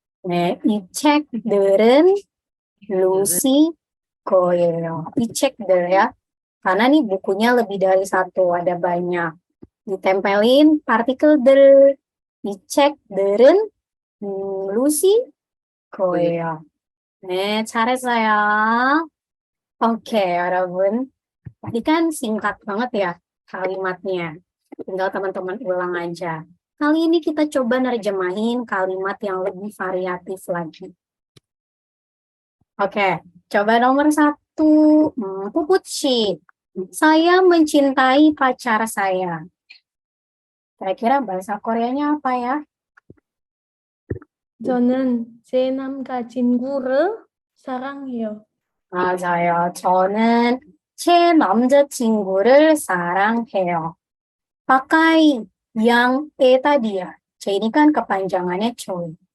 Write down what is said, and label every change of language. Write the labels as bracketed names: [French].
[Korean] 네, 이 책들은 Lucy 거예요. 이 책들 [Indonesian] ya. Karena nih bukunya lebih dari satu, ada banyak. Ditempelin partikel 들. [Korean] 이 책들은 Lucy 거예요. 네, 잘했어요. [Indonesian] Oke, [Korean] 여러분. [Indonesian] Tadi kan singkat banget ya kalimatnya. Tinggal teman-teman ulang aja. Kali ini kita coba nerjemahin kalimat yang lebih variatif lagi. Oke, coba nomor 1. Puputsi. Saya mencintai pacar saya. Kira-kira bahasa Koreanya apa ya? [Korean] 저는 제 남자친구를 사랑해요. 맞아요. 저는 제 남자친구를 사랑해요. [Indonesian] Pakai yang tadi ya. C ini kan kepanjangannya coy.